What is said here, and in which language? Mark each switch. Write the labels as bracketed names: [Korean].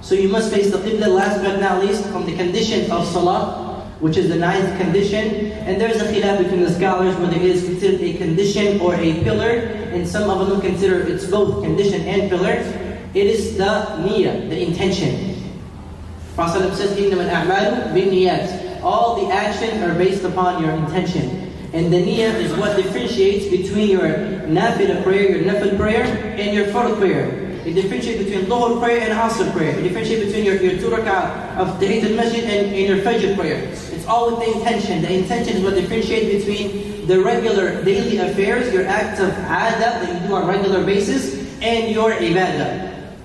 [English] So you must face the Qibla. Last but not least, from the conditions of Salah, which is the 9th condition. And there's a khilaf between the scholars whether it is considered a condition or a pillar. And some of them consider it's both condition and pillar. It is the niyyah, the intention. Prophet says, [Arabic] إِنَّمَا الْأَعْمَالُ بِالنِّيَّاتِ. [English] All the actions are based upon your intention. And the niyyah is what differentiates between your nafilah prayer, your nafil prayer, and your fard prayer. It differentiates between dhuhr prayer and asr prayer. It differentiates between your 2 rak'ah of Tahiyyat al-Masjid and your fajr prayer. It's all with the intention. The intention is what differentiates between the regular daily affairs, your acts of adah that you do on a regular basis, and your ibadah.